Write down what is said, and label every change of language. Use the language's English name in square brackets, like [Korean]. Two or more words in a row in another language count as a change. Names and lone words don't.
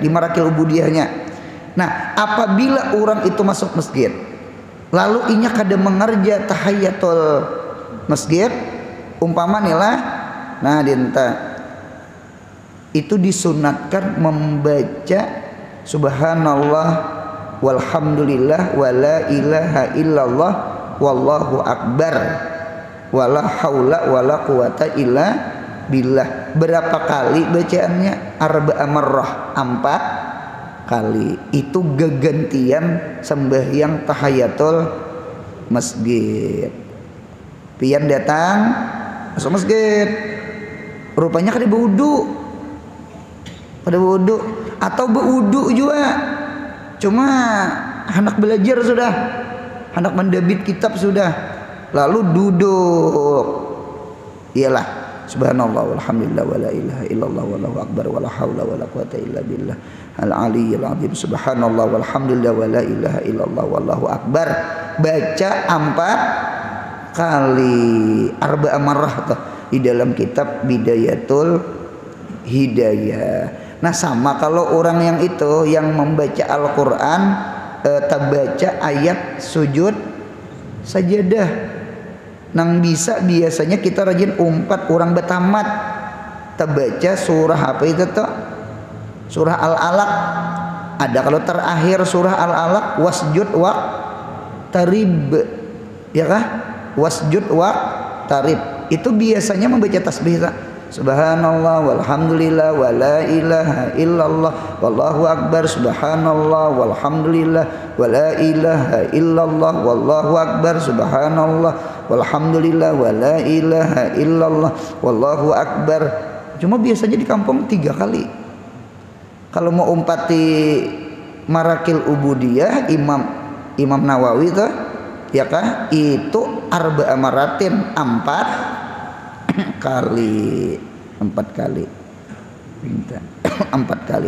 [Banjar] Di Marakil Ubudiyahnya. Nah apabila orang itu masuk masjid lalu inya kada mengerja tahiyatul masjid umpama nila nah dinta itu disunatkan membaca [Arabic] سبحان الله والحمد لله ولا إله إلا الله والله أكبر ولا حول ولا قوة إلا بالله. [Banjar] Berapa kali bacaannya? [Arabic] أربع مرة, [Banjar] 4 kali. Itu gegantian sembahyang tahiyatul masjid. Pian datang masuk masjid, rupanya kada berwudu atau berwudu juga. Cuma hendak belajar sudah, hendak mendebit kitab sudah, lalu duduk. Iyalah, [Arabic] سبحان الله والحمد لله ولا إله إلا الله والله أكبر ولا حول ولا قوة إلا بالله العلي العظيم. سبحان الله والحمد لله ولا إله إلا الله والله أكبر. [Banjar] Baca 4 kali, [Arabic] أربع مرة [Banjar] di dalam kitab Bidayatul Hidayah. Nah sama kalau orang yang itu yang membaca Al-Quran terbaca ayat sujud sajadah nang biasanya kita rajin umpat orang betamat terbaca surah apa itu tuh? Surah Al-Alaq. Ada kalau terakhir surah Al-Alaq [Arabic] واسجد واقترب, [Banjar] ya kah? [Arabic] واسجد واقترب. [Banjar] Itu biasanya membaca tasbih tak? [Arabic] سبحان الله والحمد لله ولا إله إلا الله والله أكبر، سبحان الله والحمد لله ولا إله إلا الله والله أكبر، سبحان الله والحمد لله ولا إله إلا الله والله أكبر. [Banjar] Cuma biasanya di kampung 3 kali. Kalau mau umpati Marakil Ubudiyah Imam Nawawi tuh, ya kah? Itu [Arabic] أربع مرات, [Banjar] 4 kali. 4 kali. 4 kali.